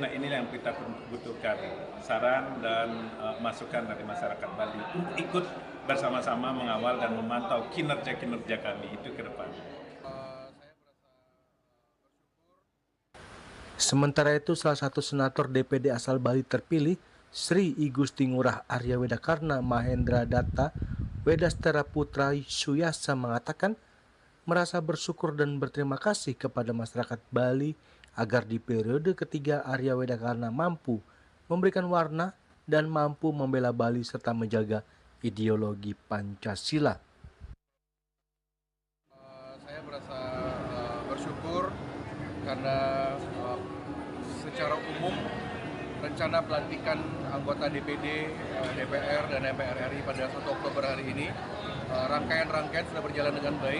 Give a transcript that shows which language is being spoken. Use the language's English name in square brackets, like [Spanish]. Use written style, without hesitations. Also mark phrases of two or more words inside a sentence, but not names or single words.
[Indonesian] Nah, ini yang kita butuhkan, saran dan masukan dari masyarakat Bali untuk ikut bersama-sama mengawal dan memantau kinerja-kinerja kami itu ke depan. Sementara itu, salah satu senator DPD asal Bali terpilih, Sri I Gusti Ngurah Arya Wedakarna Mahendra Datta Wedastera Putra Suyasa mengatakan merasa bersyukur dan berterima kasih kepada masyarakat Bali agar di periode ketiga Arya Wedakarna mampu memberikan warna dan mampu membela Bali serta menjaga ideologi Pancasila. Saya merasa bersyukur karena secara umum rencana pelantikan anggota DPD, DPR, dan MPR RI pada 1 Oktober hari ini rangkaian-rangkaian sudah berjalan dengan baik.